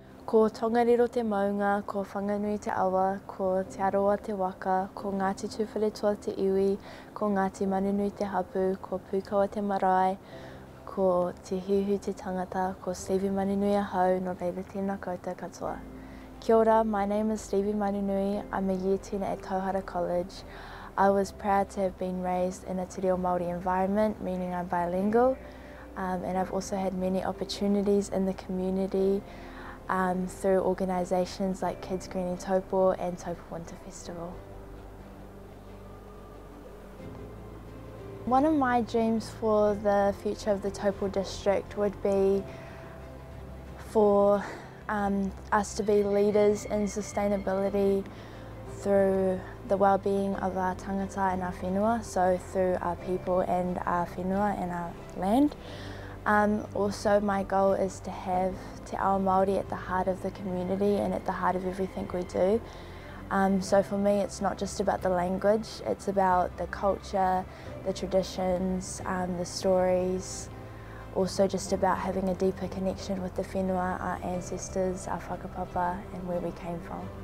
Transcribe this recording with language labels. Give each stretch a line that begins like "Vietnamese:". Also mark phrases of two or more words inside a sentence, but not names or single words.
Māori: Ko Tongariro te maunga, ko whanganui te awa, ko te aroa te waka, ko Ngāti Tuwhare te iwi, ko Ngāti Manunui te hapu, ko Pukawa te marae, ko te hiuhu te tangata, ko Stevie Manunui a hau, no reira tēnā koutou katoa. Kia ora,
English: my name is Stevie Manunui. I'm a year 10 at Tauhara College. I was proud to have been raised in a
Māori: te reo Māori
English: environment, meaning I'm bilingual, and I've also had many opportunities in the community through organisations like Kids Greening Taupo and Taupo Winter Festival. One of my dreams for the future of the Taupō District would be for us to be leaders in sustainability through the well-being of our tangata and our whenua, so through our people and our whenua and our land. Also, my goal is to have
Māori: te ao Māori
English: at the heart of the community and at the heart of everything we do. So for me, it's not just about the language, it's about the culture, the traditions, the stories, also just about having a deeper connection with the whenua, our ancestors, our whakapapa, and where we came from.